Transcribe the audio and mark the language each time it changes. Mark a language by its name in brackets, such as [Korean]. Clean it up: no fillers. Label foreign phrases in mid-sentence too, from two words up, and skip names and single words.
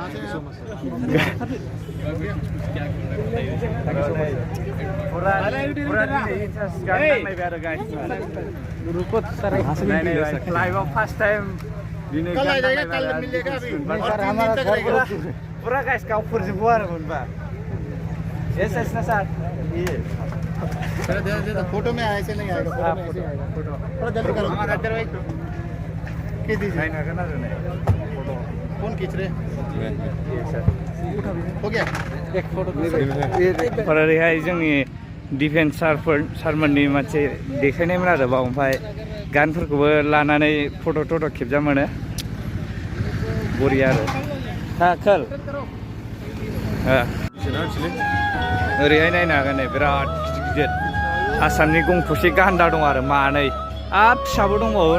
[English] first time [Bodo] पूरा गाइस गावफोरजोंबो आरो मोनबा [English] yes yes [Bodo] ना सर [Hindi] फोटो में आए से नहीं आएगा फोटो थोड़ा जल्दी करो हमारा इधर भाई के दीजिए नहीं ना करना फोटो कौन खींच रहे ये सर हो गया एक फोटो पर [Bodo] ओरैहाय जोंनि डिफेन्स सारमोननि मोनसे देखायनायमोन आरो बाव ओमफ्राय गानफोरखौबो लानानै फट' खेबजा मोनो बरिया आरो हा खोल ओरैहाय नायनो हागोन नै बिराद गिदिर आसामनि गं थसे गान्दा दं आरो मानै फिसाबो दंबावो